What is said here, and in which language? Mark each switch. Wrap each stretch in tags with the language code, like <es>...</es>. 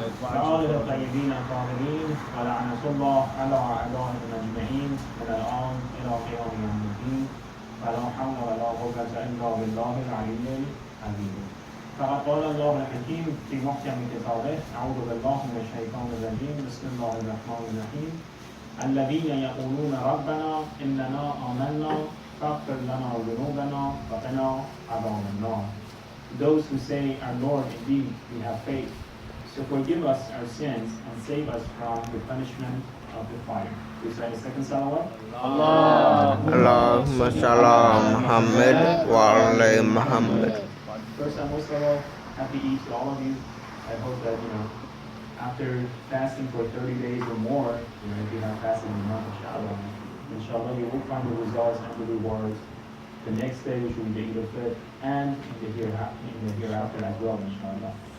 <ar>وآله الطيبين الطاهرين ولعنة الله على أعدائهم أجمعين من الآن إلى قيام يوم الدين فلا حول ولا قوة إلا بالله العلي العظيم. فقد قال الله الحكيم في محكم كتابه أعوذ بالله من الشيطان الرجيم بسم الله الرحمن الرحيم الذين يقولون ربنا إننا آمنا فاغفر لنا ذنوبنا وقنا عذاب النار.</ar> <en>Those who say, our Lord, indeed, we have faith, so forgive us our sins and save us from the punishment of the fire. Please say the second salawat.</en> <ar>اللهم صل على محمد وعلى محمد.</ar> <en>First and most of all, happy Eid to all of you. I hope that, after fasting for 30 days or more, if you have fasted in a month, inshallah, you will find the results and the rewards the next day, which will be the Eid al-Fitr, and in the hereafter as well, inshallah.</en>